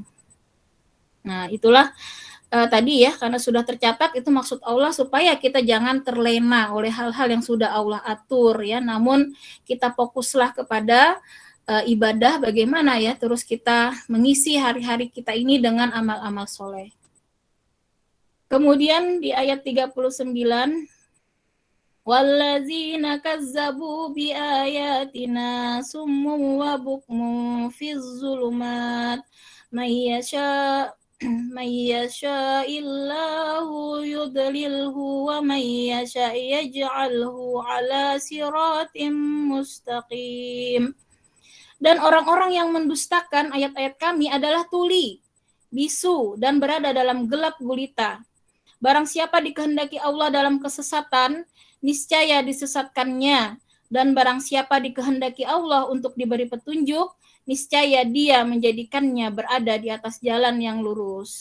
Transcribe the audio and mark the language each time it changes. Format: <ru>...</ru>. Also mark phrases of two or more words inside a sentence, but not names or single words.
<id>Nah, itulah tadi ya, karena sudah tercatat itu maksud Allah supaya kita jangan terlena oleh hal-hal yang sudah Allah atur ya, namun kita fokuslah kepada ibadah bagaimana ya, terus kita mengisi hari-hari kita ini dengan amal-amal soleh. Kemudian di ayat 39,</id> <ar>والذين كذبوا بآياتنا صم وبكم في الظلمات من يشأ الله يضلله ومن يشأ يجعله على صراط مستقيم.</ar> <id>Dan orang-orang yang mendustakan ayat-ayat kami adalah tuli, bisu, dan berada dalam gelap gulita. Barang siapa dikehendaki Allah dalam kesesatan, niscaya disesatkannya. Dan barang siapa dikehendaki Allah untuk diberi petunjuk, niscaya dia menjadikannya berada di atas jalan yang lurus.</id>